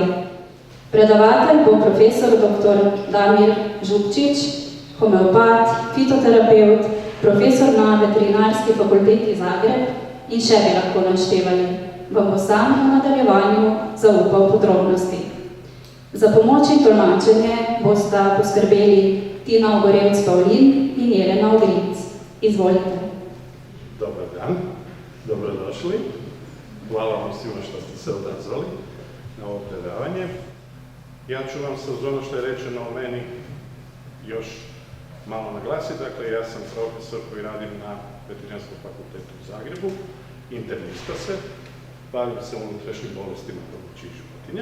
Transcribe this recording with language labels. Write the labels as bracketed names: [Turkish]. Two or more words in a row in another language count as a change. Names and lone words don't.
[Slovenian] Predavatelj bo profesor dr. Damir Župčič, homeopat, fitoterapevt, profesor na Veterinarski fakulteti Zagreb in še bi lahko naštevali. Vam bo sam v nadaljevanju zaupal podrobnosti. Za pomoč in tolmačenje bosta poskrbeli Tina Ogorevc-Pavlin in Jelena Ogrinc. Izvolite. [Croatian] Dobar dan, dobrodošli. Hvala vam svima što ste se odazvali na ovo predavanje. Ja ću vam se uz ono što je rečeno o meni još malo naglasiti. Dakle, ja sam profesor koji radim na Veterinarskom fakultetu u Zagrebu, internista se, bavim se unutrašnjim bolestima domaćih životinja.